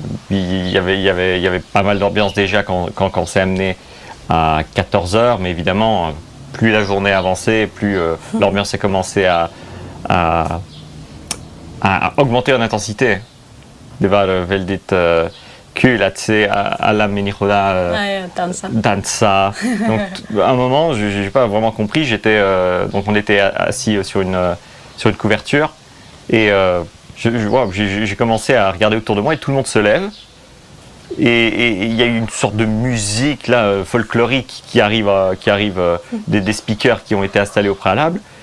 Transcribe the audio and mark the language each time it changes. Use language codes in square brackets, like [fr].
[fr] Il y avait pas mal d'ambiance déjà quand on s'est amené à 14h, mais évidemment, plus la journée avançait, plus l'ambiance a commencé à augmenter en intensité. [sv] Det var väldigt kul att se alla människorna dansa. [fr] Donc à un moment, j'ai pas vraiment compris. Donc on était assis sur une couverture et j'ai commencé à regarder autour de moi et tout le monde se lève. Et il y a eu une sorte de musique là, folklorique qui arrive des speakers qui ont été installés au préalable.